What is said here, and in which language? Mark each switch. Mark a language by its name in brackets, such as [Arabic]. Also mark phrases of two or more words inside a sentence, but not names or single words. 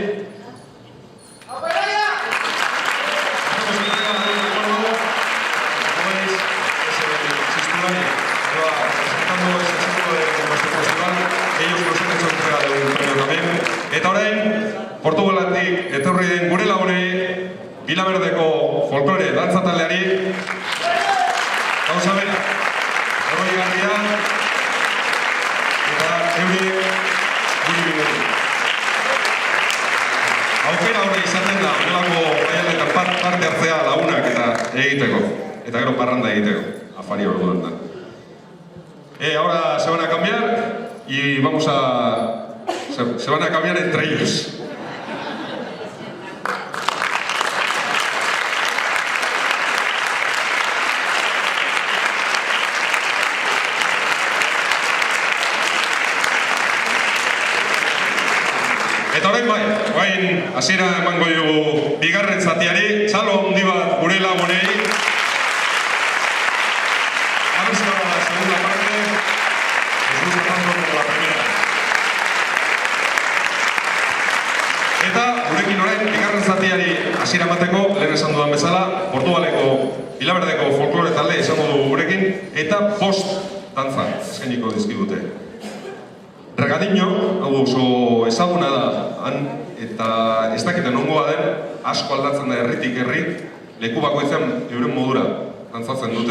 [Basque] Eta orain, Portugaletik etorri den gure lagunei Vilaberdeko folklore dantza taldeari gauza bera, oroigarria eta euri guri binetik. Aukera hori izaten da, horrelako jaialetan parte hartzea lagunak eta egiteko, eta gero parranda egiteko, afari orduan da. [Spanish] Ahora se van a cambiar y vamos a... Se van a cambiar entre ellos. [Basque] Eta orain orain hasiera emango dugu bigarren zatiari, txalo handi bat gure lagunei. [Spanish] A ver si ahora la segunda parte les gusta tanto como la primera. [Basque] Eta gurekin orain bigarren zatiari hasiera emateko, lehen esan dudan bezala, Portugaleko Vilaberdeko folklore talde izango dugu gurekin eta post dantza eskainiko dizkigute. Regadinho, hau oso ezaguna da han eta ez dakiten nongoa den, asko aldatzen da herritik herri, leku bakoitzean euren modura dantzatzen dute.